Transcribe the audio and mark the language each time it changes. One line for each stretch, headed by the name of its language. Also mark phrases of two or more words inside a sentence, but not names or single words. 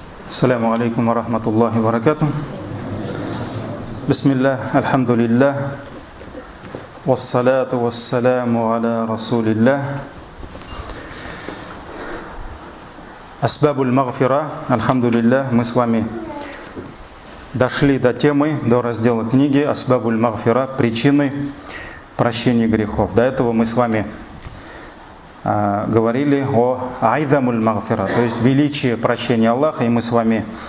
Arabic: السلام عليكم ورحمة الله وبركاته. بسم الله، الحمد لله. والصلاة والسلام على رسول الله. أسباب المغفرة، الحمد لله.
Russian: Мы с вами дошли до темы, до раздела книги Асбабуль магфира, причины прощения грехов. До этого мы с вами говорили о
Arabic: عظم المغفرة,
Russian: то есть величие прощения Аллаха, и мы с вами